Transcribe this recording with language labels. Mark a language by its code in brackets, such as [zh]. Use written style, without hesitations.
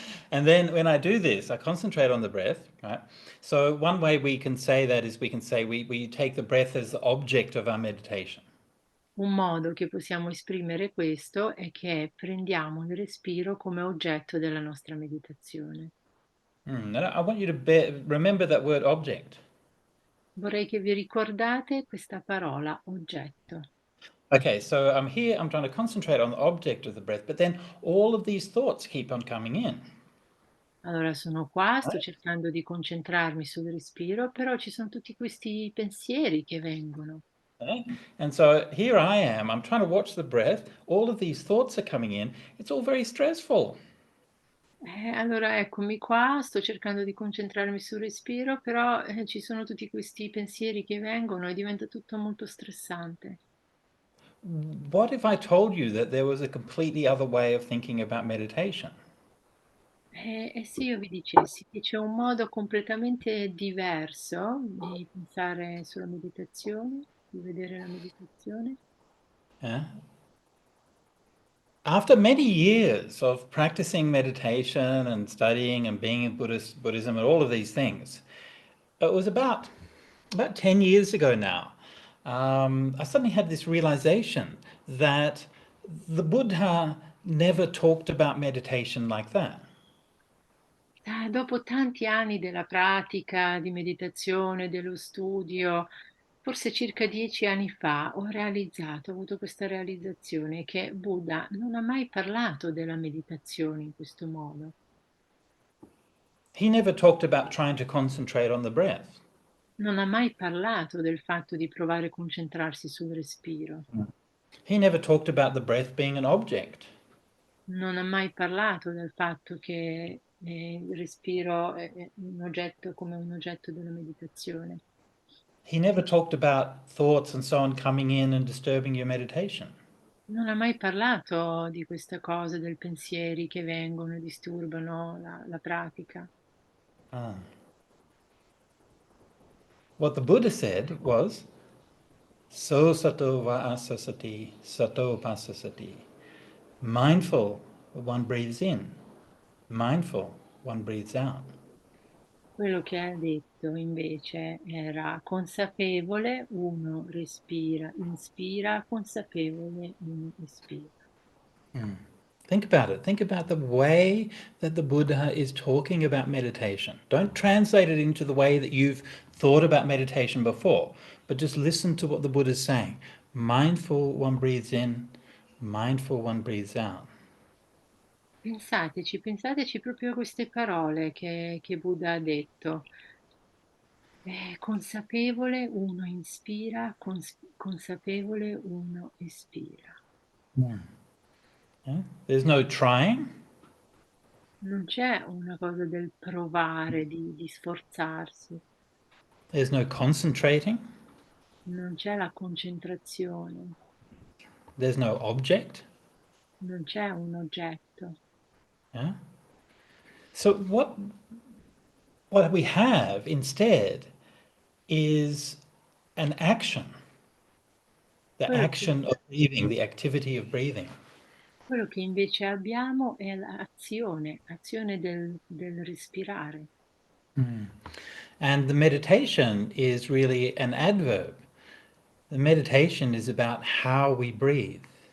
[en] And then when I do this, I concentrate on the breath, right? So one way we can say that is we can say we take the breath as the object of our meditation. [it] Un modo che possiamo esprimere questo è che prendiamo il respiro come oggetto della nostra meditazione. [en] And I want you to remember that word object. [it] Vorrei che vi ricordate questa parola oggetto. [en] Okay, so I'm here, I'm trying to concentrate on the object of the breath, but then all of these thoughts keep on coming in. [it] Allora sono qua, sto [en] Right? [it] cercando di concentrarmi sul respiro, però ci sono tutti questi pensieri che vengono. [en] Okay? And so here I am, I'm trying to watch the breath, all of these thoughts are coming in, it's all very stressful. [it] Allora eccomi qua, sto cercando di concentrarmi sul respiro, però ci sono tutti questi pensieri che vengono e diventa tutto molto stressante. [en] What if I told you that there was a completely other way of thinking about meditation? [it] E se io vi dicessi che c'è un modo completamente diverso di pensare sulla meditazione, di vedere la meditazione? [en] Yeah? After many years of practicing meditation and studying and being in Buddhism and all of these things, it was about 10 years ago now, I suddenly had this realization that the Buddha never talked about meditation like that. [it] Dopo tanti anni della pratica di meditazione, dello studio, forse circa 10 anni fa ho avuto questa realizzazione che Buddha non ha mai parlato della meditazione in questo modo. [en] He never talked about trying to concentrate on the breath. [it] Non ha mai parlato del fatto di provare a concentrarsi sul respiro. [en] He never talked about the breath being an object. [it] Non ha mai parlato del fatto che il respiro è un oggetto come un oggetto della meditazione. [en] He never talked about thoughts and so on coming in and disturbing your meditation. [it] Non ha mai parlato di questa cosa, del pensieri che vengono e disturbano la pratica. Ah. [en] What the Buddha said was, [pi] so sato va asasati, sato pasasati. [en] Mindful, one breathes in. Mindful, one breathes out. [it] Quello che ha detto invece era consapevole, uno respira, inspira, consapevole, uno espira. [en] Think about it. Think about the way that the Buddha is talking about meditation. Don't translate it into the way that you've thought about meditation before, but just listen to what the Buddha is saying. Mindful, one breathes in. Mindful, one breathes out. [it] Pensateci proprio a queste parole che Buddha ha detto. Consapevole, uno inspira, consapevole, uno espira. [en] Yeah? There's no trying. [it] Non c'è una cosa del provare, di sforzarsi, [en] There's no concentrating. [it] non c'è la concentrazione, [en] There's no object. [it] non c'è un oggetto. [en] Yeah? So what we have instead is an action. The [it] Quello che, [en] action of breathing, the activity of breathing. [it] quello che invece abbiamo è l'azione, azione del respirare. [en] And the meditation is really an adverb. The meditation is about how we breathe.